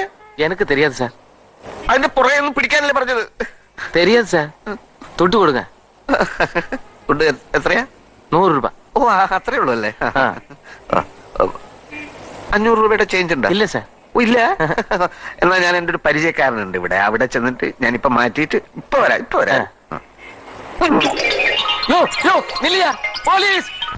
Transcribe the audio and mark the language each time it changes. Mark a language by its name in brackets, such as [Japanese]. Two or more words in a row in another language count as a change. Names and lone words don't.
[Tamil] எனக்கு தெரியாது சார். [Malayalam] അതിന്റെ പുറകെ ഒന്നും പിടിക്കാനല്ലേ പറഞ്ഞത്? [Tamil] தெரியாது சார். துட்டு கொடுங்க. [Malayalam] ഫുഡ് എത്രയാ? 100 രൂപ. ഓ അത്രേ ഉള്ളൂ അല്ലേ? 500 രൂപയുടെ ചേഞ്ച് ഉണ്ടോ? ഇല്ല സാർ. ഓ ഇല്ല. എന്നാ ഞാൻ എൻ്റെ ഒരു പരിചയക്കാരനുണ്ട് ഇവിടെ, അവിടെ ചെന്നിട്ട് ഞാനിപ്പോ മാറ്റിയിട്ട് ഇപ്പൊ വരാം. യോ യോ നില്ലിയ പോലീസ്.